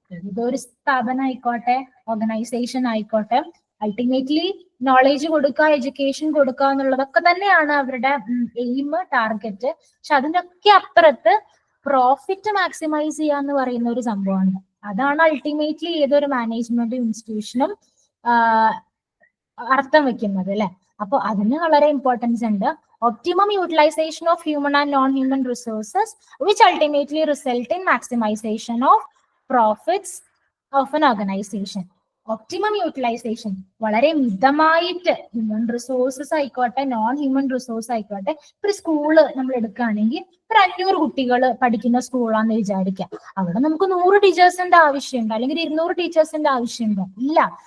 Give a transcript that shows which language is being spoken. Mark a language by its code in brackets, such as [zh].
[ml] ഇതൊരു സ്ഥാപനം ആയിക്കോട്ടെ, ഓർഗനൈസേഷൻ ആയിക്കോട്ടെ, അൾട്ടിമേറ്റ്ലി നോളേജ് കൊടുക്കുക, എഡ്യൂക്കേഷൻ കൊടുക്കുക എന്നുള്ളതൊക്കെ തന്നെയാണ് അവരുടെ എയിം, ടാർഗറ്റ്. പക്ഷെ അതിനൊക്കെ അപ്പുറത്ത് പ്രോഫിറ്റ് മാക്സിമൈസ് ചെയ്യുക എന്ന് പറയുന്ന ഒരു സംഭവമാണ്. അതാണ് അൾട്ടിമേറ്റ്ലി ഏതൊരു മാനേജ്മെന്റ് ഇൻസ്റ്റിറ്റ്യൂഷനും അർത്ഥം വെക്കുന്നത് അല്ലെ. അപ്പോൾ അതിന് വളരെ ഇമ്പോർട്ടൻസ് ഉണ്ട്. [en] Optimum utilization of human and non-human resources, which ultimately result in maximization of profits of an organization. Optimum utilization, [ml] വളരെ മിതമായിട്ട് ഹ്യൂമൻ റിസോഴ്സസ് ആയിക്കോട്ടെ, നോൺ ഹ്യൂമൻ റിസോഴ്സ് ആയിക്കോട്ടെ. ഒരു സ്കൂള് നമ്മൾ എടുക്കുകയാണെങ്കിൽ ഒരു 500 കുട്ടികൾ പഠിക്കുന്ന സ്കൂളാന്ന് വിചാരിക്കാം. അവിടെ നമുക്ക് 100 ടീച്ചേഴ്സിന്റെ ആവശ്യമുണ്ട്, അല്ലെങ്കിൽ 200 ടീച്ചേഴ്സിന്റെ ആവശ്യമുണ്ടോ? ഇല്ല.